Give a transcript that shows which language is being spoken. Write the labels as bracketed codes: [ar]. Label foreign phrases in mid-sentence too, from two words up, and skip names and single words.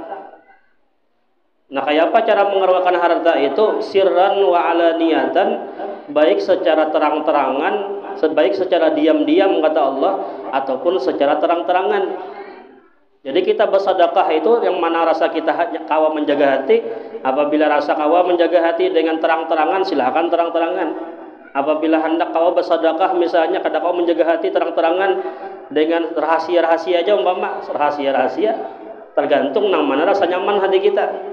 [id] Nah, kayak apa cara mengeluarkan harta itu? [ar] Sirran wa alaniyatan, [id] baik secara terang-terangan, baik secara diam-diam, kata Allah, ataupun secara terang-terangan. Jadi kita bersedekah itu yang mana rasa kita kawa menjaga hati. Apabila rasa kawa menjaga hati dengan terang-terangan, silahkan terang-terangan. Apabila hendak kawa bersedekah misalnya kada kawa menjaga hati terang-terangan dengan rahasia-rahasia aja, umpama rahasia-rahasia, tergantung nang mana rasa nyaman hati kita.